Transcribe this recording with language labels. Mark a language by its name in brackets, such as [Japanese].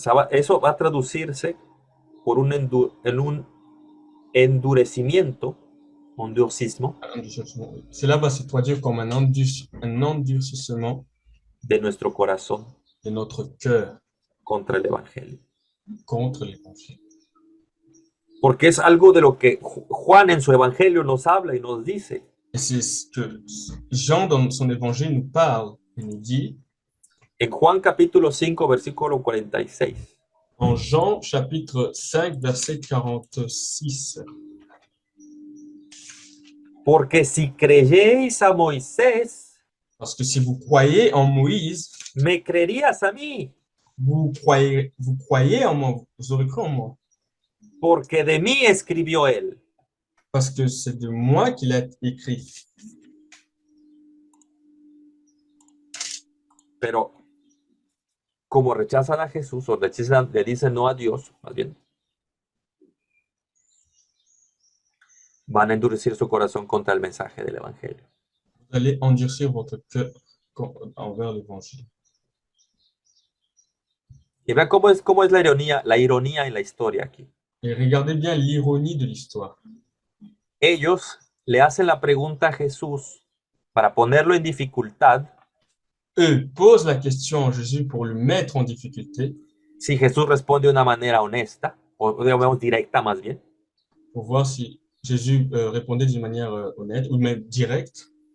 [Spanish] eso va a traducirse por en un endurecimiento, [French] un endurcissement cela va se traduire comme un endurcissement [Spanish] de nuestro corazón [French] de notre cœur [Spanish] contra el Evangelio. [French] contre l'évangile. [Spanish] Porque es algo de lo que Juan en su Evangelio nos habla y nos dice. [French] Et c'est ce que Jean, dans son évangile, nous parle et nous dit [Spanish] En Juan capítulo 5, versículo 46. [French] en Jean chapitre 5, verset 46. [Spanish] Porque si creyéis a Moisés, [French] Parce que si vous croyez en Moïse, [Spanish] me creerías a mí, [French] vous croyez en moi, vous aurez cru en moi. [Spanish] porque de mí escribió él. [French] Parce que c'est de moi qu'il a écrit. [Spanish] Pero como rechazan a Jesús o le dicen no a Dios, más bien, van a endurecer su corazón contra el mensaje del Evangelio. [French] Vous allez endurcir votre cœur envers l'évangile. [Spanish] Y vean cómo es la ironía en la historia aquí. [French] Et regardez bien l'ironie de l'histoire. [Spanish] Ellos le hacen la pregunta a Jesús para ponerlo en dificultad. [French] Eux posent la question à Jésus pour le mettre en difficulté, [Spanish] Si Jesús responde de una manera honesta, o digamos directa más bien, [French] pour voir si Jésus répondait d'une manière honnête ou même directe.